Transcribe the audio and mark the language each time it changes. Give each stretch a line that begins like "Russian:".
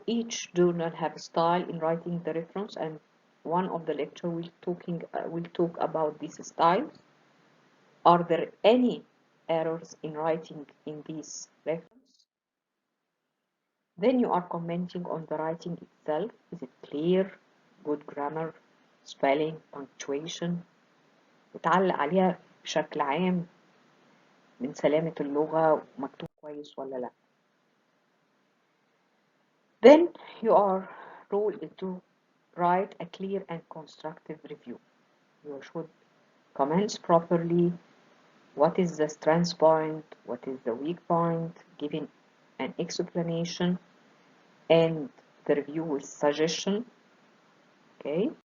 English: Each journal have a style in writing the reference, and one of the lecture will talk about these styles. Are there any errors in writing in this reference? Then you are commenting on the writing itself. Is it clear? Good grammar, spelling, punctuation.
Arabic: بتعلق عليها بشكل عام من سلامة اللغة ومكتوب كويس ولا لا.
English: Then you are told to write a clear and constructive review. You should comment properly. What is the strength point? What is the weak point? Giving an explanation and the review with suggestion. Okay.